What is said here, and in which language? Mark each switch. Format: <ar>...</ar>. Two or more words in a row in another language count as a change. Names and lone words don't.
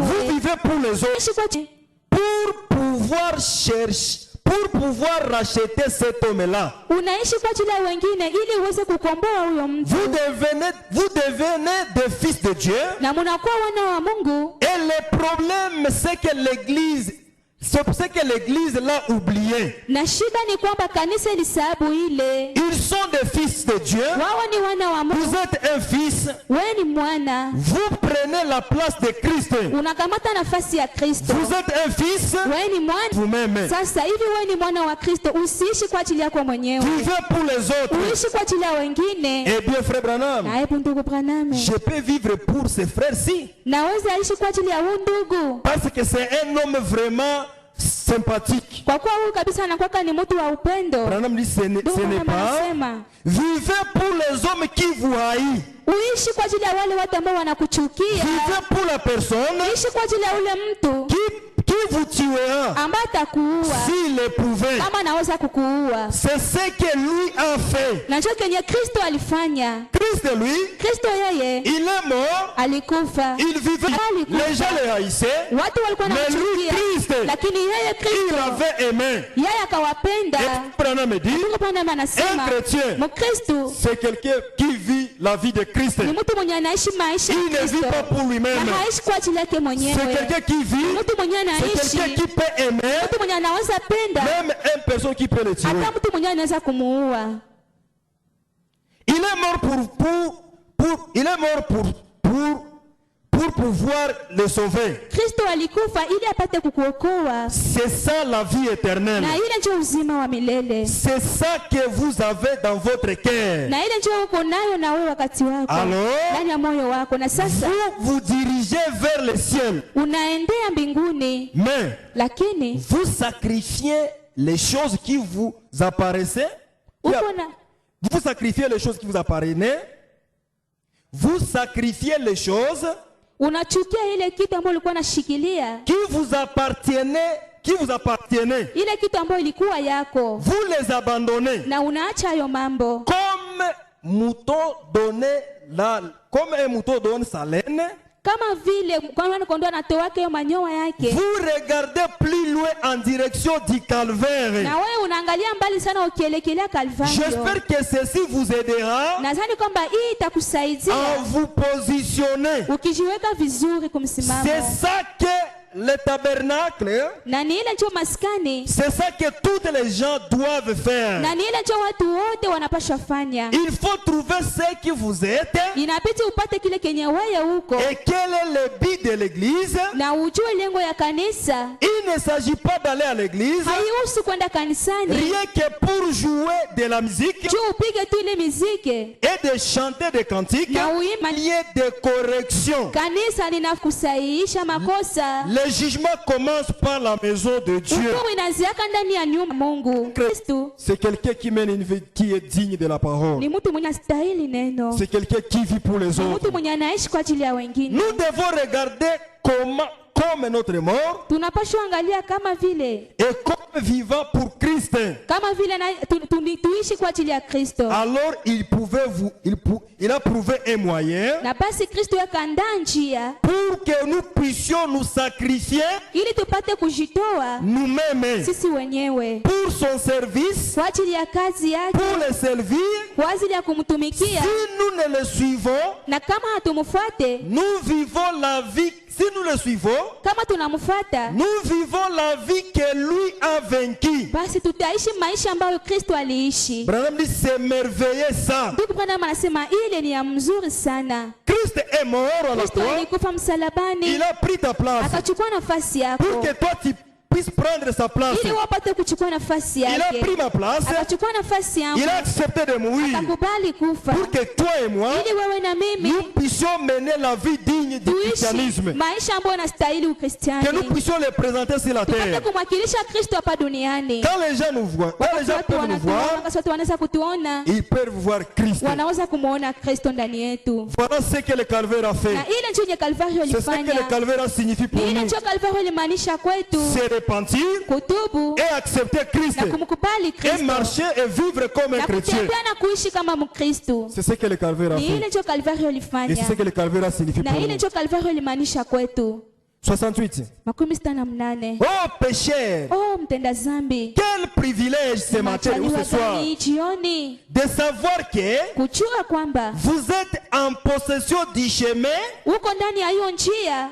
<fr>Vous vivez pour les autres.</fr> <sw>unaishi kwa ajili</sw> <fr>Pour pouvoir racheter cet homme-là.</fr> <sw>unaishi kwa ajili ya wengine ili uweze kukomboa huyo mtu,</sw> <fr>Vous devenez des fils de Dieu.</fr> <sw>na mnakuwa wana wa Mungu.</sw> <fr>Et le problème, c'est que C'est pour ça que l'église l'a oublié.</fr> <sw>Na shida ni kwamba kanisa ilisahabu ile.</sw> <fr>Ils sont des fils de Dieu.</fr> <sw>Wao ni wana wa</sw> <fr>Vous</fr> <sw>Mungu.</sw> <fr>êtes un fils.</fr> <sw>Wewe ni mwana.</sw> <fr>Vous prenez la place de Christ.</fr> <sw>Unakamata nafasi ya Kristo.</sw> <fr>Vous êtes un fils.</fr> <sw>Wewe ni mwana.</sw> <fr>Vous-même.</fr> <sw>Sasa hivi wewe ni mwana wa Kristo, usiishi kwa ajili yako mwenyewe.</sw> <fr>Vivez pour les autres.</fr> <sw>Uishi kwa ajili ya wengine.</sw> <fr>Eh bien, frère Branham,</fr> <sw>Na hebu ndugu Branham,</sw> <fr>je peux vivre pour ces frères-ci.</fr> <sw>naweza ishi kwa ajili ya huyu ndugu.</sw> <fr>Parce que c'est un homme vraiment sympathique.</fr> <sw>Kwa kuwa huyu kabisa anakuwa ni mtu wa upendo.</sw> <fr>Branham dit ce n'est pas.</fr> <sw>Anasema,</sw> <fr>Vivez pour les hommes qui vous haïssent.</fr> <sw>uishi kwa ajili ya wale watu ambao wanakuchukia.</sw> <fr>Vivez pour la personne</fr> <sw>Uishi kwa ajili ya ule mtu</sw> <fr>qui vous tuera</fr> <sw>ambaye atakuua</sw> <fr>s'il est prouvé.</fr> <sw>kama anaweza kukuua.</sw> <fr>C'est ce que lui a fait.</fr> <sw>Na hicho kenye Kristo alifanya.</sw> <fr>Christ, lui,</fr> <sw>Kristo yeye</sw> <fr>il est mort,</fr> <sw>alikufa.</sw> <fr>il vivait. Les gens le haïssaient,</fr> <sw>Watu walikuwa</sw> <fr>mais lui,</fr> <sw>wanamchukia,</sw> <fr>Christ,</fr> <sw>lakini yeye</sw> <fr>il</fr> <sw>Kristo</sw> <fr>avait aimé.</fr> <sw>yeye akawapenda.</sw> <fr>Et Branham me dit,</fr> <sw>Mungu Bwana</sw> <fr>un</fr> <sw>anasema</sw> <fr>chrétien,</fr> <sw>Mkristo</sw> <fr>c'est quelqu'un qui vit la vie de Christ.</fr> <sw>ni mtu mwenye anaishi maisha ya</sw> <fr>Il ne vit</fr> <sw>Kristo.</sw> <fr>pas pour lui-même.</fr> <sw>Na haishi kwa ajili yake</sw> <fr>C'est</fr> <sw>mwenyewe.</sw> <fr>quelqu'un qui vit,</fr> <sw>Mtu mwenye</sw> <fr>c'est</fr> <sw>anaishi,</sw> <fr>quelqu'un qui peut aimer,</fr> <sw>mtu mwenye anaweza penda,</sw> <fr>même une personne qui peut le tuer.</fr> <sw>hata mtu mwenye anaweza kumuua.</sw> <fr>Il est mort il est mort pour pouvoir le sauver.</fr> <sw>Kristo alikufa ili apate kukuokoa.</sw> <fr>C'est ça la vie éternelle.</fr> <sw>Na ile ndio uzima wa milele.</sw> <fr>C'est ça que vous avez dans votre cœur.</fr> <sw>Na ile ndio uko nayo na wewe wakati wako.</sw> <fr>Alors,</fr> <sw>ndani ya moyo wako. Na sasa</sw> <fr>vous vous dirigez vers le ciel.</fr> <sw>unaendea mbinguni.</sw> <fr>Mais</fr> <sw>Lakini</sw> <fr>vous sacrifiez les choses qui vous apparaissaient.</fr> <sw>uko na</sw> <fr>Vous sacrifiez les choses qui vous apparaissaient. Vous sacrifiez les choses</fr> <sw>unachukia ile kitu ambayo ulikuwa unashikilia.</sw> <fr>qui vous appartenaient.</fr> <sw>Ile kitu ambayo ilikuwa yako.</sw> <fr>Vous les abandonnez.</fr> <sw>Na unaacha hayo mambo.</sw> <fr>Comme un mouton donne sa laine.</fr> <sw>Kama vile kwa maana kondoo anatoa yake hiyo manyoya yake.</sw> <fr>Vous regardez plus loin en direction du calvaire.</fr> <sw>Na wewe unaangalia mbali sana ukielekelea Kalvario.</sw> <fr>J'espère que ceci vous aidera</fr> <sw>Nadhani kwamba hii itakusaidia</sw> <fr>à vous positionner.</fr> <sw>ukijiweka vizuri kumsimamo.</sw> <fr>C'est ça que le tabernacle,</fr> <sw>Na ni ile ndio maskani.</sw> <fr>c'est ça que toutes les gens doivent faire.</fr> <sw>Na ni ile ndio watu wote wanapaswa fanya.</sw> <fr>Il faut trouver ce qui vous êtes</fr> <sw>Inabidi upate kile kenye wewe uko.</sw> <fr>et quel est le but de l'église.</fr> <sw>Na ujue lengo ya kanisa.</sw> <fr>Il ne s'agit pas d'aller à l'église</fr> <sw>Haihusu kwenda kanisani.</sw> <fr>rien que pour jouer de la musique</fr> <sw>Tu upige tu ile muziki.</sw> <fr>et de chanter des cantiques.</fr> <sw>Na uimba.</sw> <fr>Il y a des corrections.</fr> <sw>Kanisa linakusahihisha makosa.</sw> <fr>Le jugement commence par la maison de Dieu.</fr> <sw>Hukumu inaanziaka ndani ya nyumba Mungu. Kristo</sw> <fr>C'est quelqu'un qui mène une vie qui est digne de la parole.</fr> <sw>ni mtu mwenye astahili neno.</sw> <fr>C'est quelqu'un qui vit pour les</fr> <sw>Ni</sw> <fr>autres.</fr> <sw>mtu mwenye anaishi kwa ajili ya wengine.</sw> <fr>Nous devons regarder comme notre mort</fr> <sw>Tunapaswa angalia kama vile</sw> <fr>et comme vivant pour Christ.</fr> <sw>tuishi kwa ajili ya Kristo.</sw> <fr>Alors il a prouvé un moyen</fr> <sw>Na basi Kristo yakandaa njia</sw> <fr>pour que nous puissions nous sacrifier</fr> <sw>ili tupate kujitoa</sw> <fr>nous-mêmes</fr> <sw>sisi wenyewe</sw> <fr>pour son service,</fr> <sw>kwa ajili ya kazi yake,</sw> <fr>pour le servir.</fr> <sw>kwa ajili ya kumtumikia.</sw> <fr>Si nous ne le suivons,</fr> <sw>Na kama hatumfuate,</sw> <fr>nous vivons la vie. Si nous le suivons,</fr> <sw>kama tunamfuata,</sw> <fr>nous vivons la vie que lui a vaincu.</fr> <sw>basi tutaishi maisha ambayo Kristo aliishi.</sw> <fr>Branham dit c'est merveilleux ça.</fr> <sw>Ndugu Branham anasema ile ni ya mzuri sana.</sw> <fr>Christ est mort à la</fr> <sw>Kristo</sw> <fr>croix.</fr> <sw>alikufa msalabani,</sw> <fr>Il a pris ta place</fr> <sw>akachukua nafasi</sw> <fr>pour</fr> <sw>yako</sw> <fr>que toi tu puisses prendre sa place.</fr> <sw>ili wapate kuchukua nafasi</sw> <fr>Il a</fr> <sw>yake.</sw> <fr>pris ma place.</fr> <sw>Akachukua nafasi yangu,</sw> <fr>Il a accepté de mourir</fr> <sw>akakubali kufa</sw> <fr>pour que toi et moi</fr> <sw>ili wewe na mimi</sw> <fr>nous puissions mener la vie digne du</fr> <sw>tuishi</sw> <fr>christianisme.</fr> <sw>maisha ambayo yanastahili</sw> <fr>Que nous</fr> <sw>Ukristiani,</sw> <fr>puissions le présenter sur la</fr> <sw>tupate</sw> <fr>terre.</fr> <sw>kumwakilisha Kristo hapa duniani.</sw> <fr>Quand les gens nous voient, quand les</fr> <sw>Wakati</sw> <fr>gens</fr> <sw>watu</sw> <fr>peuvent nous</fr> <sw>wanatuona,</sw> <fr>voir,</fr> <sw>wakati watu wanaweza kutuona,</sw> <fr>ils peuvent voir Christ.</fr> <sw>wanaweza kumuona Kristo ndani yetu.</sw> <fr>Voilà ce que le calvaire a fait.</fr> <sw>Na ile ndio yenye Kalvario</sw> <fr>C'est ce que le</fr> <sw>ilifanya.</sw> <fr>calvaire signifie pour</fr> <sw>Ni ile</sw> <fr>nous.</fr> <sw>ndio Kalvario ilimaanisha kwetu,</sw> <fr>Se repentir</fr> <sw>kutubu</sw> <fr>et accepter Christ</fr> <sw>na kumkubali</sw> <fr>et</fr> <sw>Kristo</sw> <fr>marcher et vivre comme un</fr> <sw>na</sw> <fr>chrétien.</fr> <sw>kutembea na kuishi kama Mkristo.</sw> <fr>C'est ce que le calvaire a</fr> <sw>Ni ile</sw> <fr>fait.</fr> <sw>ndio Kalvario</sw> <fr>Et</fr> <sw>ilifanya,</sw> <fr>c'est ce que le calvaire a signifié</fr> <sw>na</sw> <fr>pour</fr> <sw>ile</sw> <fr>nous.</fr> <sw>ndio Kalvario ilimaanisha kwetu.</sw> <fr>68.</fr> <sw>makumi sita na mnane.</sw> <fr>Oh pécheur,</fr> <sw>Oh mtenda zambi,</sw> <fr>quel privilège ce matin ou ce soir</fr> <sw>gani jioni</sw> <fr>de savoir que</fr> <sw>kujua kwamba</sw> <fr>vous êtes en possession du chemin</fr> <sw>uko ndani ya hiyo njia.</sw>